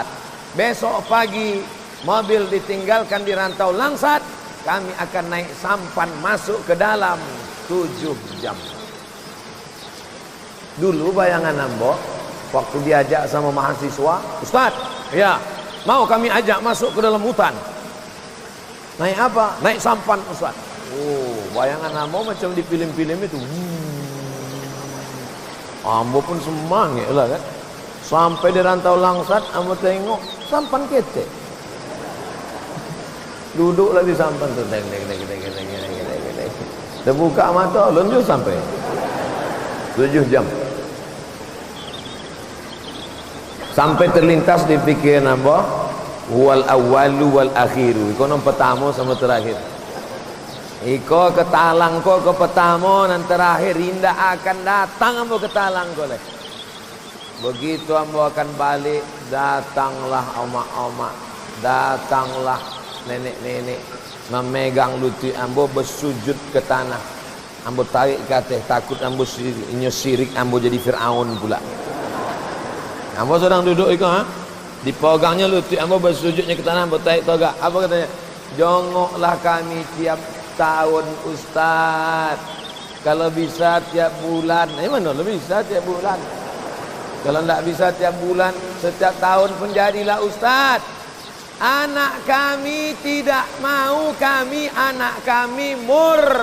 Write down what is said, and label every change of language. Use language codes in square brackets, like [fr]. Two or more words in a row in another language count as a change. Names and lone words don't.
[min] Besok pagi mobil ditinggalkan di Rantau Langsat, kami akan naik sampan masuk ke dalam 7 jam. Dulu bayangan Ambo waktu diajak sama mahasiswa, Ustaz, ya mau kami ajak masuk ke dalam hutan. Naik apa? Naik sampan Ustaz. Oh, bayangan Ambo macam di film-film itu. Ambo pun semangat lah kan. Sampai di Rantau Langsat, Ambo tengok sampan kete. Duduklah di sampan tu. Terbuka mata, lonjol sampai 7 jam. Sampai terlintas di pikiran Ambo, [ar] والأول والآخر. [min] Iko nom pertama sama terakhir. Iko ke talang ko ke pertama dan terakhir indah akan datang Ambo ke talang ko leh. Begitu Ambo akan balik, datanglah omak-omak, datanglah nenek-nenek memegang lutut Ambo, bersujud ke tanah. Ambo tarik ke atas, takut Ambo sirik Ambo jadi Fir'aun pula. Ambo sedang duduk iko dipegangnya lutut Ambo, bersujudnya ke tanah, Ambo tarik toga. Apa katanya? Jongoklah kami tiap tahun Ustaz, kalau bisa tiap bulan. Mana lebih bisa tiap bulan? Kalau tidak bisa tiap bulan, setiap tahun pun jadilah Ustaz. Anak kami tidak mau kami anak kami mur.